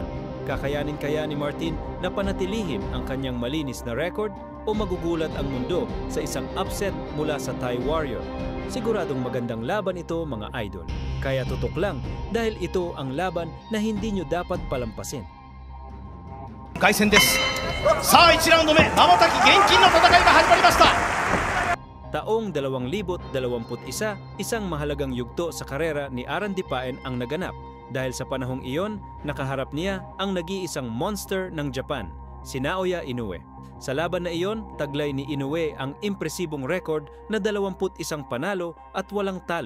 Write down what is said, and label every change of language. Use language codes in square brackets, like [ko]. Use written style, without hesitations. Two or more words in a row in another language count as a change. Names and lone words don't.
[tl] Kakayanin kaya ni Martin na panatilihin ang kanyang malinis na record o magugulat ang mundo sa isang upset mula sa Thai Warrior? Siguradong magandang laban ito, mga idol. Kaya tutok lang dahil ito ang laban na hindi nyo dapat palampasin. [ja] 凱旋です。さあ1ラウンド目、まばたき厳禁の戦いが始まりました。 [tl] Taong 2021, isang mahalagang yugto sa karera ni Aran Dipaen ang naganap dahil sa panahong iyon, nakaharap niya ang nag-iisang monster ng Japan, si Naoya Inoue. Sa laban na iyon, taglay ni Inoue ang impresibong record na 21 panalo at walang talo.